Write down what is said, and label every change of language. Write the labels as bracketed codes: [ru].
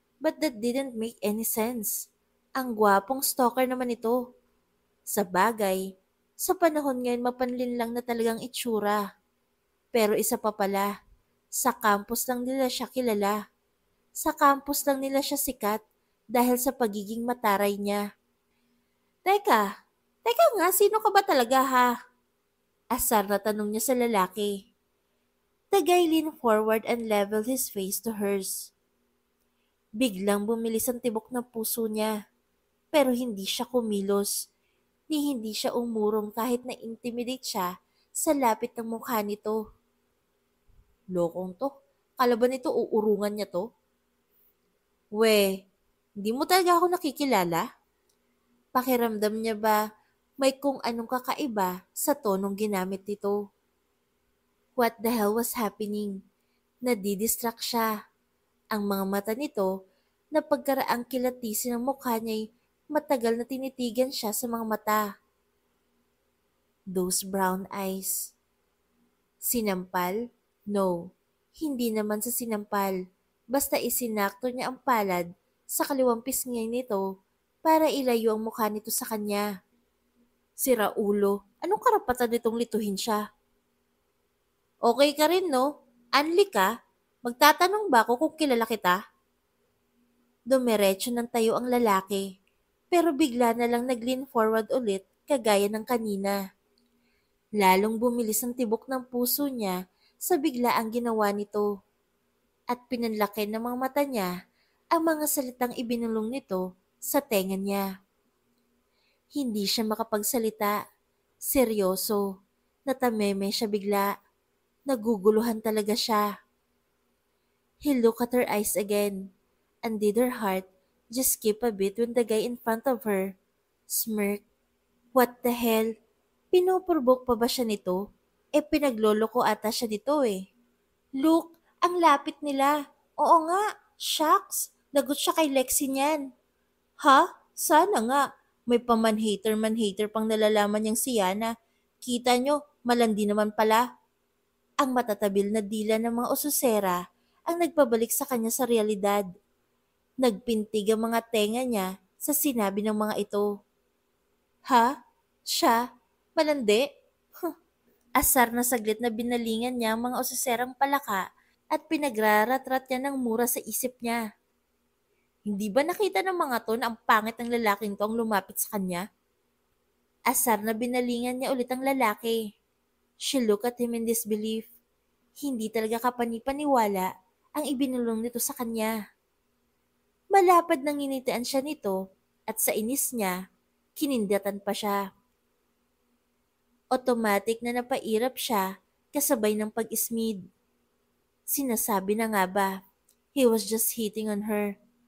[en] But that didn't make any sense. [tl] Ang gwapong stalker naman ito. Sa bagay, sa panahon ngayon mapanlin lang na talagang itsura. Pero isa pa pala, sa campus lang nila siya kilala. Sa campus lang nila siya sikat dahil sa pagiging mataray niya. Teka, teka nga, sino ka ba talaga ha? Asar na tanong niya sa lalaki. [en] The guy leaned forward and leveled his face to hers. [tl] Biglang bumilis ang tibok ng puso niya. Pero hindi siya kumilos, ni hindi siya umurong kahit na-intimidate siya sa lapit ng mukha nito. Lokong to, kalaban nito uurungan niya to? We, hindi mo talaga ako nakikilala? Pakiramdam niya ba may kung anong kakaiba sa tonong ginamit nito? [en] What the hell was happening? [tl] Nadidistract siya. Ang mga mata nito na pagkaraang kilatisin ng mukha niya'y matagal na tinitigan siya sa mga mata. [en] Those brown eyes. [tl] Sinampal? No, hindi naman sa sinampal. Basta isinakto niya ang palad sa kaliwang pisngi nito para ilayo ang mukha nito sa kanya. Sira ulo, anong karapatan nitong lituhin siya? Okay ka rin no? Anli ka? Magtatanong ba ako kung kilala kita? Dumiretso ng tayo ang lalaki, pero bigla na lang nag-lean forward ulit kagaya ng kanina. Lalong bumilis ang tibok ng puso niya sa biglaang ginawa nito at pinanlaki ng mga mata niya ang mga salitang ibinulong nito sa tenga niya. Hindi siya makapagsalita. Seryoso. Natameme siya bigla. Naguguluhan talaga siya. [en] He looked at her eyes again, and did her heart just skip a bit when the guy in front of her smirked. What the hell? [tl] Pinoprovoke pa ba siya nito? Pinagloloko ata siya nito eh. Look, ang lapit nila. Oo nga, shucks. Lagot siya kay Lexi niyan. Ha? Sana nga. May paman-hater pang nalalaman niyang si Yana. Kita nyo, malandi naman pala. Ang matatabil na dila ng mga ususera ang nagpabalik sa kanya sa realidad. Nagpintig ang mga tenga niya sa sinabi ng mga ito. Ha? Siya? Malandi? Huh. Asar na saglit na binalingan niya ang mga ususerang palaka at pinagraratrat niya ng mura sa isip niya. Hindi ba nakita ng mga to na ang pangit ng lalaking to ang lumapit sa kanya? Asar na binalingan niya ulit ang lalaki. [en] She looked at him in disbelief. [tl] Hindi talaga kapanipaniwala ang ibinulong nito sa kanya. Malapad nang nginitian siya nito at sa inis niya, kinindatan pa siya. Automatic na napairap siya kasabay ng pag-ismid. Sinasabi na nga ba, [en] he was just hitting on her.